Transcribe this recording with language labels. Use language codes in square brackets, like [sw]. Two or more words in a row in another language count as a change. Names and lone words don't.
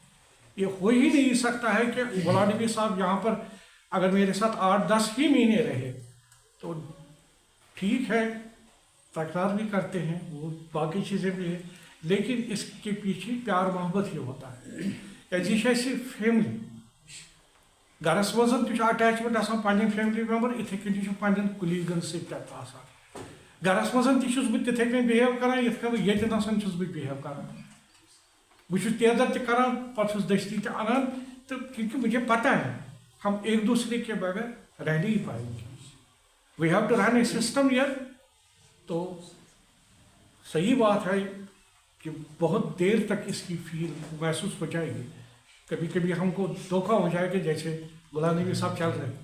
[hi] ये हो ही नहीं सकता है कि गुलाम नबी साहब यहाँ पर अगर मेरे साथ 8-10 ही महीने रहे तो ठीक है, तकरार भी करते हैं, वो बाकी चीज़ें भी है, लेकिन इसके पीछे प्यार मोहब्बत ही होता है। [ks] ऐसी फैमिली घरस मज अटैचमेंट आसान [en] family member, [ks] इथे कन पन्न कुलीगन सत्यान घरस मज तिथे कन बिहेव करान ये बिहेव करान। बस तेज़र तरान पे दस्ती अनान, [hi] तो क्योंकि मुझे पता है हम एक दूसरे के बगैर रह नहीं पाएंगे। [en] We have to run a system year. [hi] तो सही बात है कि बहुत देर तक इसकी फील महसूस हो जाएगी। कभी कभी हमको धोखा हो जाएगा, जैसे गुलाम नबी साहब चल रहे।